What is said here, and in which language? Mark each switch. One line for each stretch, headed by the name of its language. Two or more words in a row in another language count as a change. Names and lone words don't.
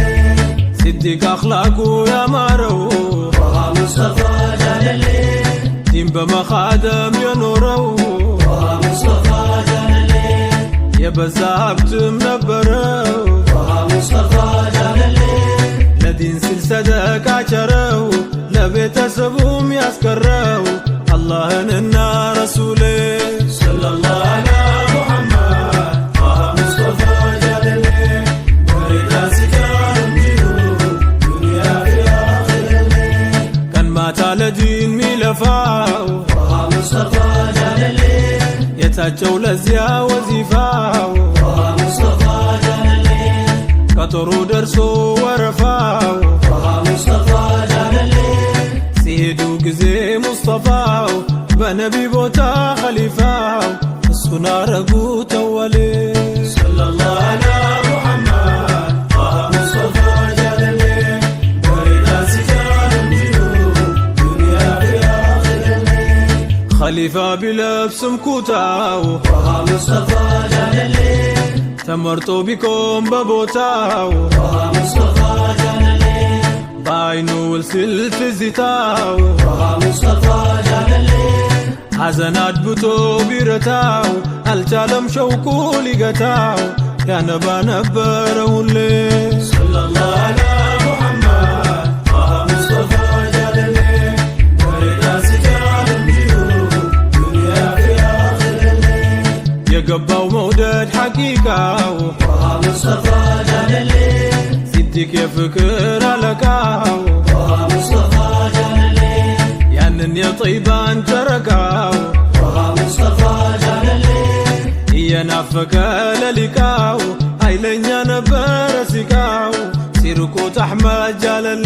Amharic: ሲዲቅ አኽላቁ ያማረው مصطفى جلالي ዲን በመኻደም የኖረው مصطفى جلالي የበዛ ሀብትም ነበረው مصطفى جلالي ለዲን ሲል ሰደቃ ቸረው ለቤተሰቡም ያስቀረው አላህንና ረሱሌ
Arabic: صلى الله على محمد
Amharic: مصطفى جلالي ወሬዳ ሲጃል እንዲሁ ዱንያ ቢአኺረሊ ቀን ማታ ለዲን ሚለፋው مصطفى جلالي የታቸው ለዚያ ወዚፋው مصطفى جلالي ቀጠሮ ደርሶ ወረፋው مصطفى جلالي ሲሄዱ ጊዜ ሙስጠፋው በነቢ ቦታ ኸሊፋው እሱን አረጉ ተወሌ
Arabic: صلى الله على محمد
Amharic: مصطفى جلالي ወሬዳ ሲጃል እንዲሁ ዱንያ ቢአኺረሊ ኸሊፋ ቢለብስም ኩታው مصطفى جلالي ተመርጦ ቢቆም በቦታው مصطفى جلالي በአይኑ ውል ሲል ትዝታው مصطفى جلالي ሐዘን አድብቶ ቢረታው አልቻለም ሸውቁ ሊገታው ያነባ ነበረ ሁሌ
Arabic: صلى الله على محمد
Amharic: مصطفى جلالي ወሬዳ ሲጃል እንዲሁ ዱንያ ቢአኺረሊ የገባው መውደድ ሐቂቃው مصطفى جلالي እጅግ የፍቅር አለቃው ጦሃ ሙስጠፋ ጃለሌ ያንን የጠይባን ጨረቃው ጦሃ ሙስጠፋ ጃለሌ እየናፈቀ ለሊቃው ኃይለኛ ነበረ ሲቃው ሲርቁት አሕመድ ጃለሌ